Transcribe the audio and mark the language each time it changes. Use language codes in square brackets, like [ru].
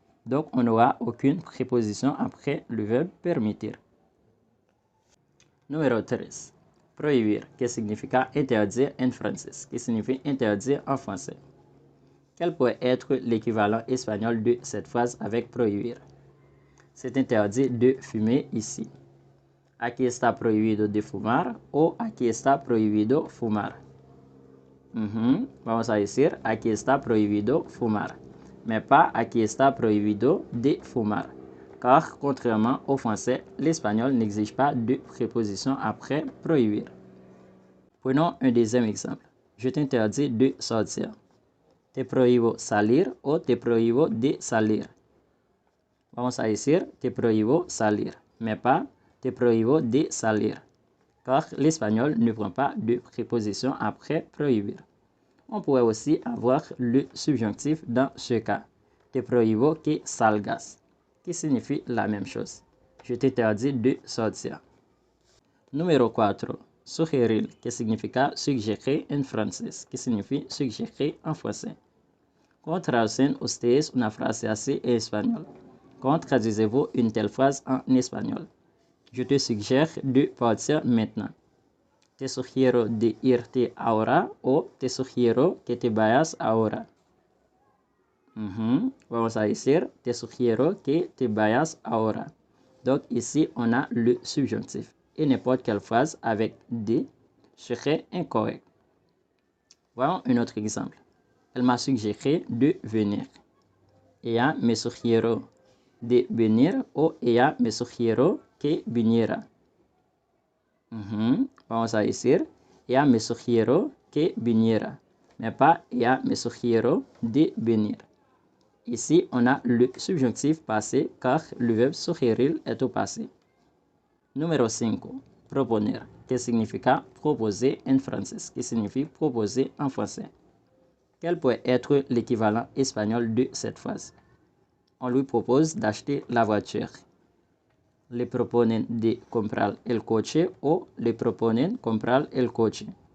[fr] Donc, on n'aura aucune préposition après le verbe permitir. [es] Número 3. Prohibir, que significa interdire en français, [fr] qui signifie interdire en français. Quel pourrait être l'équivalent espagnol de cette phrase avec prohibir? C'est interdit de fumer ici. [es] Aquí está prohibido de fumar o aquí está prohibido fumar. Vamos a decir aquí está prohibido fumar, [fr] mais pas [es] aquí está prohibido de fumar. [fr] Car, contrairement au français, l'espagnol n'exige pas de préposition après prohibir. Prenons un deuxième exemple. Je t'interdis de sortir. [es] Te prohíbo salir o te prohíbo de salir. Vamos a decir te prohíbo salir, [fr] mais pas [es] te prohíbo de salir, [fr] car l'espagnol ne prend pas de préposition après prohibir. On pourrait aussi avoir le subjonctif dans ce cas. [es] Te prohíbo que salgas, [fr] qui signifie la même chose. Je t'interdis de sortir. [es] Número 4. Sugerir, que significa sugerir en francés, [fr] que signifie sugerir en français. [es] ¿Cómo traducen ustedes una frase así en español? [fr] ¿Cómo traduisez-vous une telle phrase en espagnol? Je te suggère de partir maintenant. [es] Te sugiero de irte ahora o te sugiero que te vayas ahora. Vamos a decir te sugiero que te vayas ahora. [fr] Donc ici, on a le subjonctif. Et n'importe quelle phrase avec de serait incorrect. Voyons un autre exemple. Elle m'a suggéré de venir. [es] Ella me sugirió de venir o ella me sugirió que viniera. Vamos a decir, ella me sugirió que viniera, [fr] mais pas [es] ella me sugirió de venir. [fr] Ici, on a le subjonctif passé car le verbe sugerir est au passé. [es] Número 5. Proponer, que significa proposer en français, [fr] qui signifie proposer en français. Quel pourrait être l'équivalent espagnol de cette phrase? On lui propose d'acheter la voiture. [es] Le proponen de comprar el coche o le proponen comprar el coche.